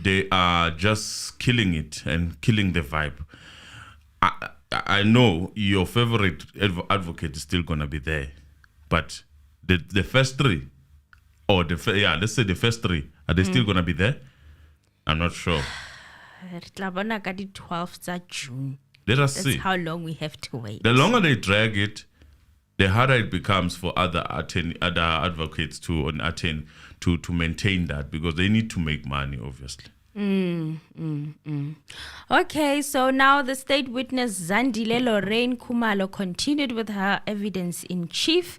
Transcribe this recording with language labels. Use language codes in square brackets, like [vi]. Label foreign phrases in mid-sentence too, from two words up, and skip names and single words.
[en] they are just killing it and killing the vibe. I know your favorite advocate is still gonna be there, but the first three, or let's say the first three, are they still gonna be there? I'm not sure. [st] Re tla bona ka di 12th tsa June. [en] Let us That's see. how long we have to wait. The longer they drag it, the harder it becomes for other advocates to maintain that, because they need to make money, obviously. Okay, so now the state witness Zandile Lorraine Kumalo continued with her evidence in chief.